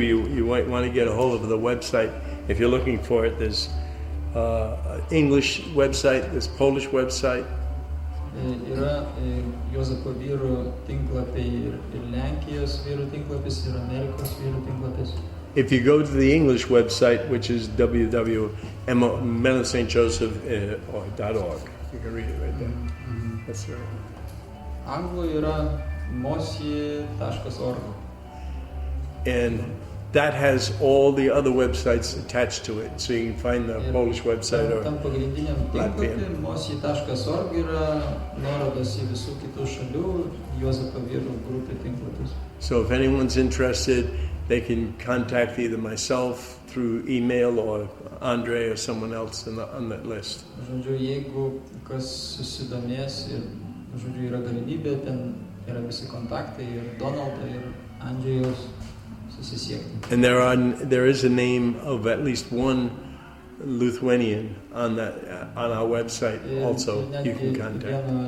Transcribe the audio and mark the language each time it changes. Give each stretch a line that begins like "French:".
English: You might want to get a hold of the website if you're looking for it. There's English website, there's Polish website.
Lithuanian: Yra Juozapo vyrų tinklapiai ir Lenkijos vyrų tinklapis ir Amerikos vyrų tinklapis.
English: If you go to the English website, which is www.mstjoseph.org, you can read it right there. That's right.
Lithuanian: Anglų yra mosi.org.
English: And that has all the other websites attached to it, so you can find the Polish website or
Lithuanian: tam pagrindiniam tinklapį mosi.org yra nuorodos į visų kitų šalių Juozapo vyrų grupių tinklapius.
English: So if anyone's interested, they can contact either myself through email or Andre or someone else on that list.
Lithuanian: Žodžiu, jeigu kas susidomės ir, žodžiu, yra galimybė, ten yra visi kontaktai ir Donaldo ir Andrėjaus susisiekti.
English: And there is a name of at least one Lithuanian on our website also. You can contact.